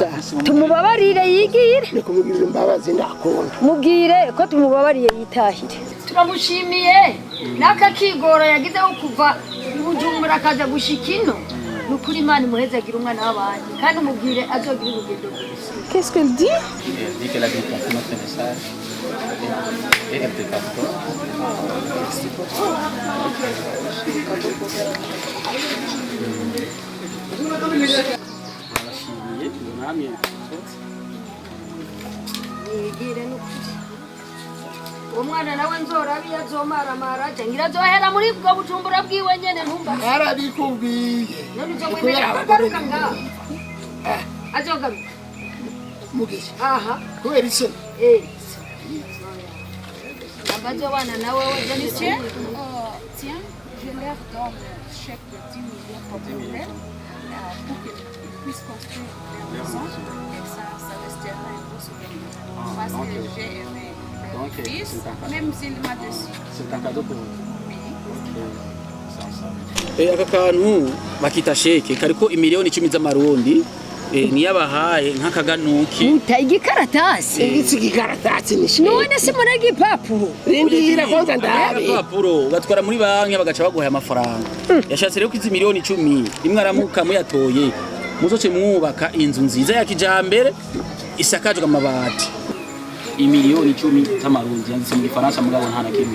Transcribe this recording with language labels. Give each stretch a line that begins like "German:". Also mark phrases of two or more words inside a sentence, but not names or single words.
Rundi: tumubabarire yigire ni kumugirira imbabazi ndakunda mubwire ko tumubabariye yitahire turamushimiye naka kigoro yagizeho kuva Bujumbura akaza gushika ino nukuri Imana imuhezagira umwana w'abandi kandi umubwire azogira urugendo rwiza.
French: Qu'est-ce qu'elle dit? Elle dit qu'elle a bien compris notre message et elle te pardonne.
Rundi: Yigire nukuri umwana nawe nzorabi yazomaramara ngira azohera muri bwo Bujumbura bwiwe nyene ntumba arabikubwiye none uzomwemera kugaruka ngaho azogaruka Mugisha aha kubera ise abazo bana nawe waje ni
French: Tiens, je leur donne un chèque de 10 millions pour problème pour qu'ils puissent construire leur maison et ça restera un beau souvenir parce que j'ai aimé mon fils, même s'il m'a déçu. C'est un cadeau pour vous.
Rundi: Aka kantu bakita sheke kariko imiliyoni 10 z'amarundi niyabahaye nk'akaganuki muta igikaratasi igikaratasi ni none se murega ipapuro rindira kwanza ndabe ipapuro gatwara muri banki bagaca baguha amafaranga yashatse rero kizi miliyoni 10 imwe aramuka muyatoye muzoce mwubaka inzu nziza ya kijambere isakajwe amabati imiliyoni 10 z'amarundi yanditse mu Gifaransa mugabo nta na kimwe